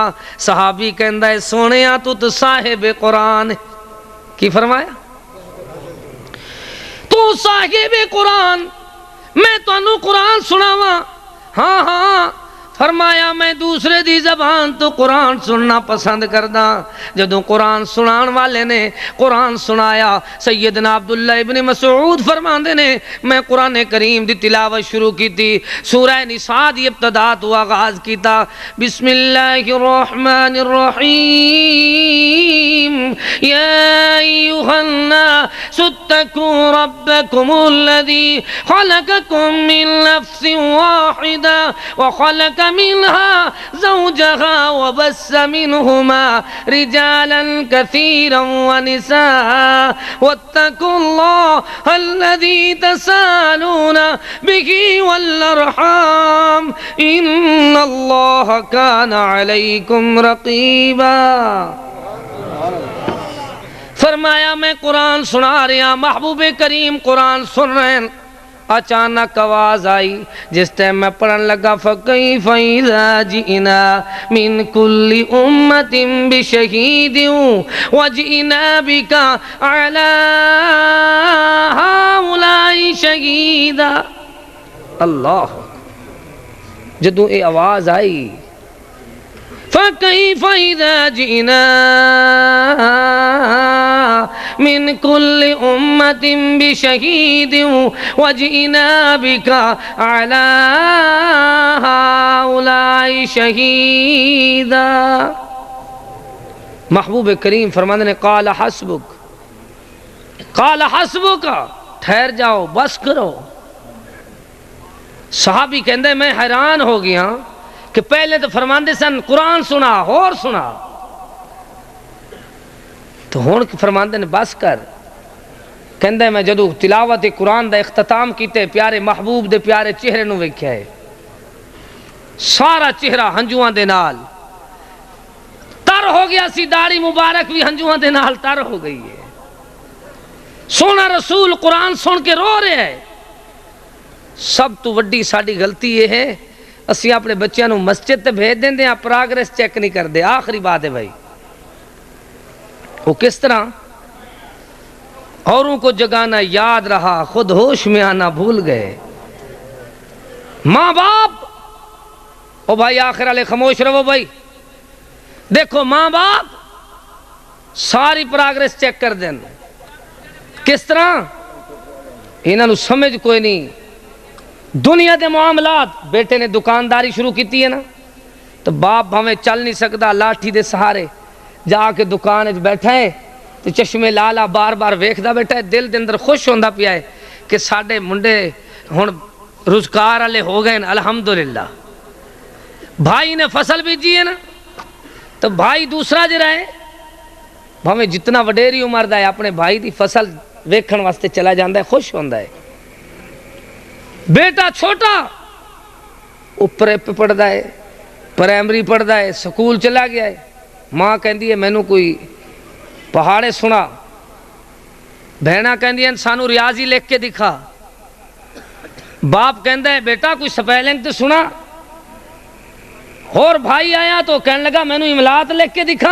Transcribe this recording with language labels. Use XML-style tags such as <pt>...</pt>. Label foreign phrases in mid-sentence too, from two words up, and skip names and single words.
<pa>صحابی کہندا ہے سونیا تو صاحب قرآن، کی فرمایا؟ تو صاحب قرآن، میں تانوں قرآن سناواں؟ ہاں ہاں۔ فرمایا میں دوسرے دی زبان تو قرآن سننا پسند کردا۔ جدوں قرآن سنان والے نے قرآن سنایا، سیدنا عبداللہ ابن مسعود فرماندے نے میں قرآن کریم دی تلاوت شروع کی تھی، سورہ نساء دی ابتدا تو آغاز کیتا،</pa> <ar>بسم اللہ الرحمن الرحیم، یا ایھا الناس اتقوا ربکم الذی خلقکم من نفس واحدہ وخلق منها زوجها وبث منهما رجالا كثيرا ونساء واتقوا الله الذي تساءلون به والأرحام إن الله كان عليكم رقيبا۔</ar> <pa>فرمایا میں قرآن سنا رہا، محبوب کریم قرآن سن رہے ہیں، اچانک آواز آئی جس ٹائم میں پڑھن لگا</pa> <ar>فَكَيْفَ إِذَا جِئْنَا مِن كُلِّ أُمَّةٍ بِشَهِيدٍ وَجِئْنَا بِكَ عَلَىٰ هَؤُلَاءِ شَهِيدًا۔</ar> <pa>اللہ جدوں اے آواز آئی</pa> <ar>فَكَيْفَ إِذَا جِئْنَا من كل أمة بشهيد وجئنا بك على هؤلاء شهيدا۔</ar> <pa>محبوب کریم فرماندے نے</pa> <ar>قال حسبک، قال حسبک،</ar> <pa>ٹھہر جاؤ بس کرو۔ صحابی کہندے میں حیران ہو گیا کہ پہلے تو فرماندے سن قرآن سنا اور سنا، تو ہون فرماندے نے بس کر۔ کہندے میں جدو تلاوت قرآن دا اختتام کیتے پیارے محبوب دے پیارے چہرے نو ویکھیا ہے، سارا چہرہ ہنجواں دے نال تر ہو گیا سی، داڑھی مبارک بھی ہنجواں دے نال تر ہو گئی ہے۔ سونا رسول قرآن سن کے رو رہے ہیں۔ سب تو وڈی ساڈی غلطی یہ ہے اسی اپنے بچیاں نو مسجد تے بھیج دیندے ہیں،</pa> <en>progress check</en> <pa>نہیں کردے۔</pa> <ur>آخری بات ہے بھائی، وہ کس طرح اوروں کو جگانا یاد رہا، خود ہوش میں آنا بھول گئے۔ ماں باپ، او بھائی آخر والے خاموش رہو بھائی، دیکھو ماں باپ ساری</ur> <en>progress check</en> <ur>کر دیں، کس طرح؟</ur> <pa>انہاں نو سمجھ کوئی نہیں۔ دنیا دے معاملات، بیٹے نے دکانداری شروع کیتی ہے نا، تو باپ بھاویں چل نہیں سکدا، لاٹھی دے سہارے جا کے دکان وچ بیٹھا ہے تو چشمے لالا بار بار ویکھدا بیٹھا ہے، دل دے اندر خوش ہوندا پیا ہے کہ ساڈے منڈے ہن روزگار والے ہو گئے الحمدللہ۔ بھائی نے فصل بیجی ہے نا، تو بھائی دوسرا جڑا ہے بھاویں جتنا وڈیری عمر دا ہے اپنے بھائی دی فصل ویکھن واسطے چلا جاندا ہے، خوش ہوندا ہے۔ بیٹا چھوٹا اوپر پڑھدا ہے، پرائمری پڑھدا ہے، سکول چلا گیا ہے، ماں کہندی ہے مینوں کوئی پہاڑے سنا، بہنا کہندی ہے سانو ریاضی لکھ کے دکھا، باپ کہندا ہے بیٹا کوئی سپیلنگ تو سنا، اور بھائی آیا تو کہنے لگا مینوں املاءات لکھ کے دکھا۔</pa>